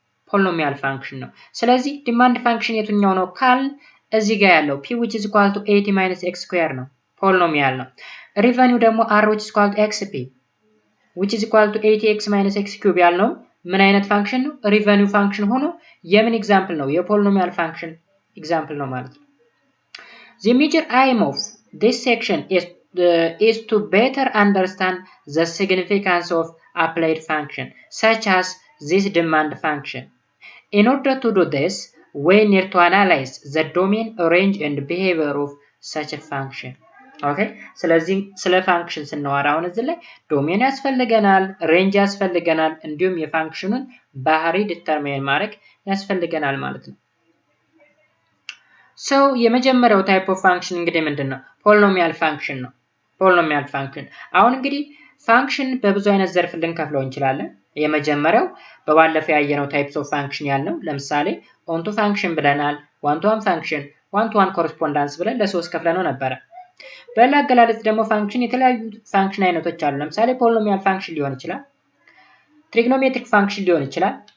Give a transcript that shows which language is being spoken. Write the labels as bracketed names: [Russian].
[Amharic] ፖሊኖሚያል ፋንክሽን ነው። ስለዚህ ዲማንድ ፋንክሽን የትኛው ነው ካል እዚህ ጋር ያለው [English] p which is equal to 80 minus x square [Amharic] ነው፣ ፖሊኖሚያል ነው። ሪቨኒው ደግሞ [English] r which is equal to xp which is equal to 80x minus x cube [Amharic] ያልነው ምን አይነት ፋንክሽን ነው? ሪቨኒው ፋንክሽን ሆኖ የምን ኤግዛምፕል ነው? የፖሊኖሚያል ፋንክሽን ኤግዛምፕል ነው ማለት ነው። [English] The major aim of this section is to better understand the significance of applied function, such as this demand function. In order to do this, we need to analyze the domain, range, and behavior of such a function. [Amharic] Okay, ስለዚህ ስለ ፋንክሽን ስናወራ አሁን እዚህ ላይ ዶሜን ያስፈልገናል፣ ሬንጅ ያስፈልገናል፣ እንዲሁም የፋንክሽኑን ባህሪ ዲተርማይን ማድረግ ያስፈልገናል ማለት ነው። So የመጀመሪያው ታይፕ ኦፍ ፋንክሽን እንግዲህ ምንድነው? ፖሊኖሚያል ፋንክሽን ነው። ፖሊኖሚያል ፋንክሽን አሁን እንግዲህ ፋንክሽን በብዙ አይነት ዘርፍ ልንከፍለው እንችላለን። የመጀመሪያው በባለፈው ያየነው ታይፕስ ኦፍ ፋንክሽን ያልነው ለምሳሌ ኦን ቱ ፋንክሽን ብለናል፣ ዋን ቱ ዋን ፋንክሽን፣ ዋን ቱ ዋን ኮረስፖንዳንስ ብለን ለሶስት ከፍለነው ነበረ። በሌላ አገላለጽ ደግሞ ፋንክሽን የተለያዩ ፋንክሽን አይነቶች አሉ። ለምሳሌ ፖሊኖሚያል ፋንክሽን ሊሆን ይችላል፣ ትሪግኖሜትሪክ ፋንክሽን ሊሆን ይችላል፣